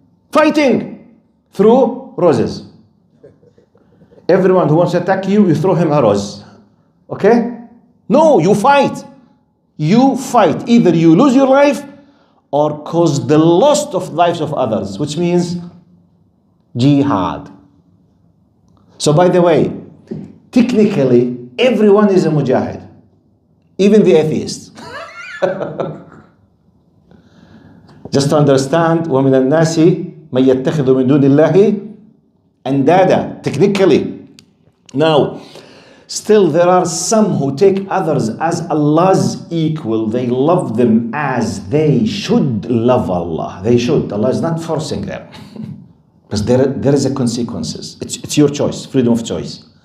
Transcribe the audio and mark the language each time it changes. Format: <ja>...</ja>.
<en>Fighting through roses. Everyone who wants to attack you, you throw him a rose. Okay? No, you fight. You fight. Either you lose your life or cause the loss of lives of others, which means jihad. So by the way, technically, everyone is a mujahid. Even the atheist. Just to understand,</en> <ar>وَمِنَ النَّاسِ مَن يَتَّخِذُ مِن دُونِ اللَّهِ أَنْدَادًا.</ar> <en>Technically. Now, still there are some who take others as Allah's equal. They love them as they should love Allah. They should. Allah is not forcing them. Because there is a consequences. It's your choice, freedom of choice.</en>